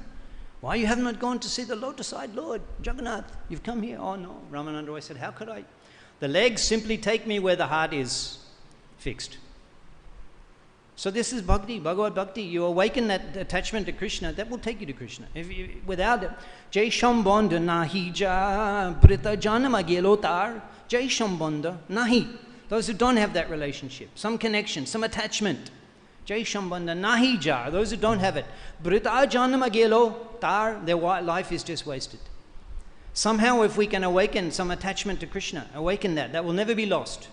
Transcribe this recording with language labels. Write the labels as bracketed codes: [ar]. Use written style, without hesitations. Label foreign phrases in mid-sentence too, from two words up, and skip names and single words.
[en] Why you have not gone to see the lotus-eyed Lord, Jagannath? You've come here. Oh no. Ramananda Roy said, how could I? The legs simply take me where the heart is fixed. So this is bhakti, Bhagavad Bhakti. You awaken that attachment to Krishna, that will take you to Krishna. Without it, [bn] যাঁর সম্বন্ধ নাহি যার বৃথা জনম গেল তার, যাঁর সম্বন্ধ নাহি. [en] Those who don't have that relationship, some connection, some attachment. [bn] যাঁর সম্বন্ধ নাহি যার, [en] those who don't have it. [bn] বৃথা জনম গেল তার, [en] their life is just wasted. Somehow if we can awaken some attachment to Krishna, awaken that will never be lost.